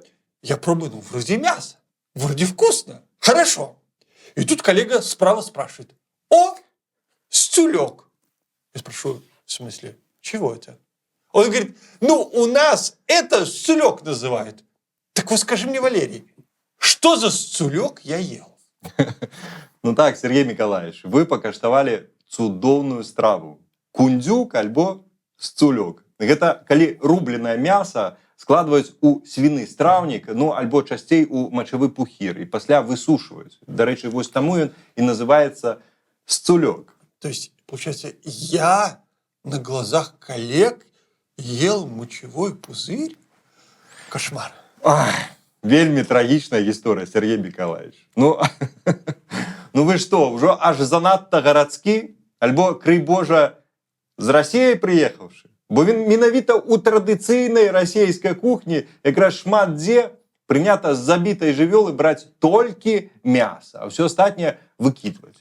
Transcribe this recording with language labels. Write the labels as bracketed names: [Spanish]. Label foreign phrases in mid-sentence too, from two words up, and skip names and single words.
[Russian] Я пробую, ну, вроде мясо, вроде вкусно, хорошо. И тут коллега справа спрашивает, о, стюлек. Я спрашиваю, в смысле, чего это? Он говорит, ну, у нас это стюлек называют. Так вот скажи мне, Валерий, что за сцулек я ел? [Belarusian] Ну так, Сергей Миколаевич, вы покаштавалі цудоўную страву. Кундзюк альбо сцулек. Гэта калі рубленае мяса складваюць у свіны страўнік, ну альбо часцей у мачавы пухір і пасля высушваюць. Дарэчы, вось таму ён і называецца сцулек. [Russian] То есть, получается, я на глазах коллег ел мочевой пузырь? Кошмар. Ах. [Belarusian] Вельмі трагічная гісторыя, Сергей Миколаевич. Ну вы што, ўжо аж занадта гарадскі? Альбо, крый Божа, з Расіяй прыехаўшы? Бо менавіта ў традыцыйнай расійскай кухні якраз шмат дзе прынята з забітай жывёлы браць толькі мяса, а ўсё астатняе выкідваць.